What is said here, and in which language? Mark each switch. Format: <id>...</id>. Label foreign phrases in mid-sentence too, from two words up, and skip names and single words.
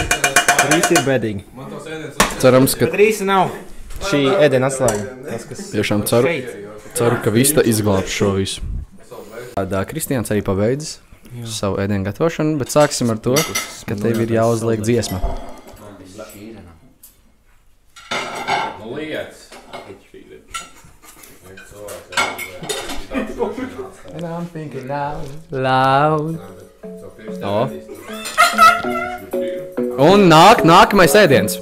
<lv>Rīsi ir bēdīgi. Cerams, ka... Bet rīsi nav šī ēdiena atslēga. Tiešām ceru, ka Vista izglābs šo visu. Kristiāns arī pabeidzis savu ēdienu gatavošanu, bet sāksim ar to, ka tev ir jāuzliek dziesma.</lv> <en>And I'm thinking loud.</en> <lv>Un nākamais ēdiens.</lv>